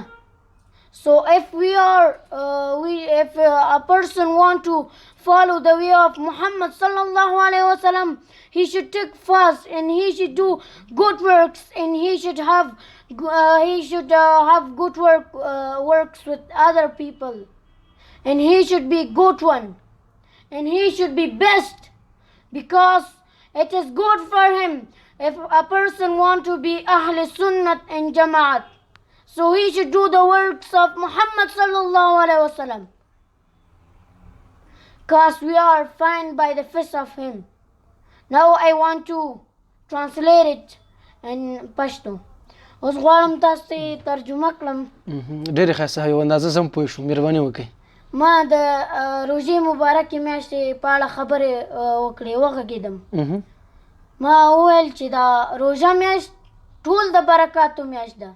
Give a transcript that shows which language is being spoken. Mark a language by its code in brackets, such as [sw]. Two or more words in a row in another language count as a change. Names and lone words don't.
[en] So if if a person want to follow the way of Muhammad [ar] sallallahu alaihi wasallam, [en] he should take fast, and he should do good works, and he should have good works with other people, and he should be good one, and he should be best, because it is good for him if a person want to be Ahl Sunnat and Jama'at. So he should do the works of Muhammad [ar] sallallahu alaihi wasallam, [en] cause we are found by the face of him. Now I want to translate it in Pashto. [ps] اوس غواړم تاسو ته ترجمه کړم. ډېرې ښایسته یو اندازه زه هم پوه شوم، مهرباني وکړئ. ما د روژې مبارکې میاشتې په اړه خبرې وکړې، وغږېدم. ما وویل چې دا روژه میاشت ټول د برکاتو میاشت ده.